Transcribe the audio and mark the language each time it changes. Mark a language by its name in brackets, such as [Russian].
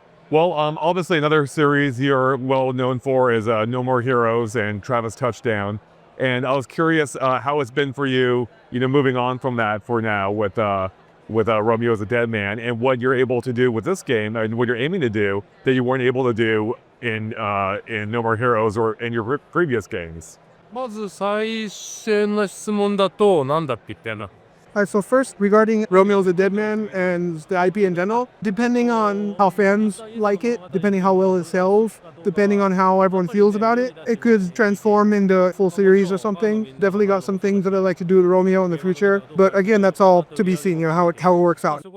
[English] Well, obviously another series you're well known for is No More Heroes and Travis Touchdown. And I was curious how it's been for you, moving on from that for now with Romeo is a Dead Man, and what you're able to do with this game and what you're aiming to do that you weren't able to do in No More Heroes or in your previous games. [Japanese] まず最初の質問だと、なんだっけってな。 [English] Alright, so first, regarding Romeo's a Dead Man and the IP in general, depending on how fans like it, depending how well it sells, depending on how everyone feels about it, it could transform into a full series or something. Definitely got some things that I'd like to do to Romeo in the future. But again, that's all to be seen, how it works out.